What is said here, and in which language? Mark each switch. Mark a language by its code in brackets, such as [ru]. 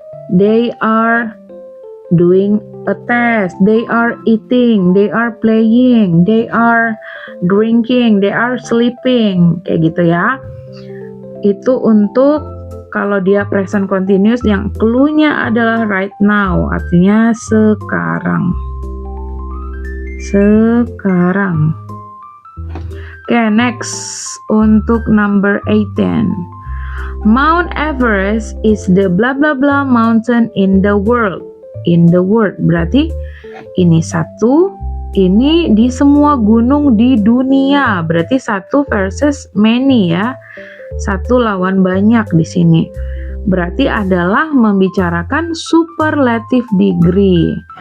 [en] They are doing a test, they are eating, they are playing, they are drinking, they are sleeping, [id] kayak gitu ya. Itu untuk kalau dia present continuous yang clue-nya adalah [en] right now, [id] artinya sekarang. Sekarang. Oke, next untuk [en] number 18. Mount Everest is the blah blah blah mountain in the world. In the world [id] berarti ini satu, ini di semua gunung di dunia. Berarti satu versus many ya. Satu lawan banyak di sini. Berarti adalah membicarakan superlative degree.